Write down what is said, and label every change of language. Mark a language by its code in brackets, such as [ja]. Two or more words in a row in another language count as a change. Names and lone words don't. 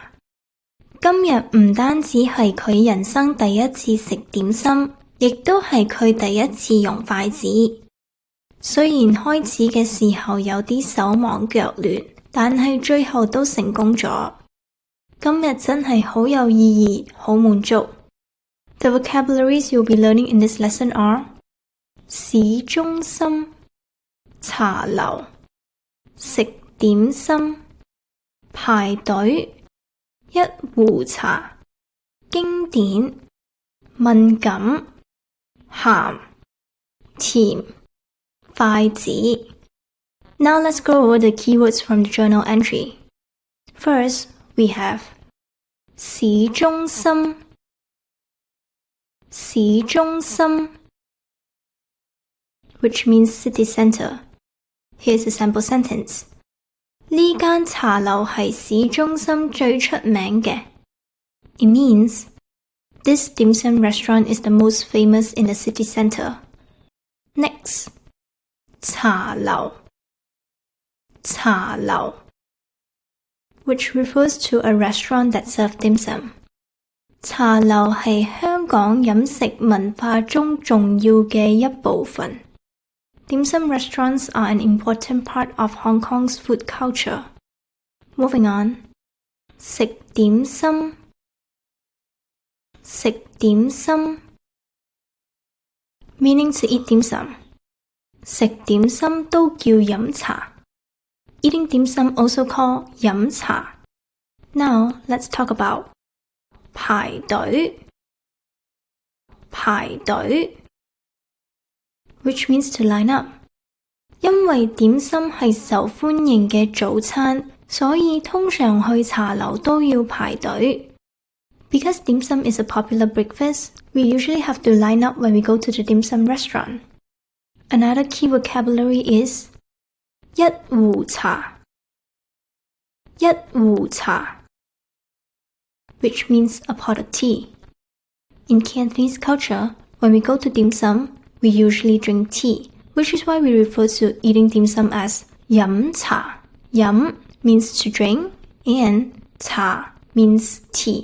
[yue] 今日唔單止係佢人生第一次食點心，亦都係佢第一次用筷子。雖然開始嘅時候有啲手忙腳亂，但係最後都成功咗。今日真係好有意義，好滿足。 [en] The vocabularies you'll be learning in this lesson are [yue] 市中心、茶樓、食點心、排隊、一壺茶、經典、敏感、鹹、甜、筷子。 [en] Now let's go over the keywords from the journal entry. First, we have [yue] 市中心，市中心 [en] which means city center. Here's a sample sentence. [yue] 呢間茶樓係市中心最出名嘅。 [en] It means this dim sum restaurant is the most famous in the city center. Next, [yue] 茶樓，茶樓 [en] which refers to a restaurant that serves dim sum. [yue] 茶樓係香港飲食文化中重要嘅一部分。 [en] Dim sum restaurants are an important part of Hong Kong's food culture. Moving on. [yue] 食點心，食點心 [en] meaning to eat dim sum. [yue] 食點心都叫飲茶。 [en] Eating dim sum also called 飲茶。Now let's talk about [yue] 排隊，排隊 [en] which means to line up. [yue] 因為點心係受歡迎嘅早餐，所以通常去茶樓都要排隊。 [en] Because dim sum is a popular breakfast, we usually have to line up when we go to the dim sum restaurant. Another key vocabulary is [yue] 一壺茶，一壺茶 [en] which means a pot of tea. In Cantonese culture, when we go to dim sum, we usually drink tea, which is why we refer to eating dim sum as 飲茶. Yum means to drink, and 茶 means tea.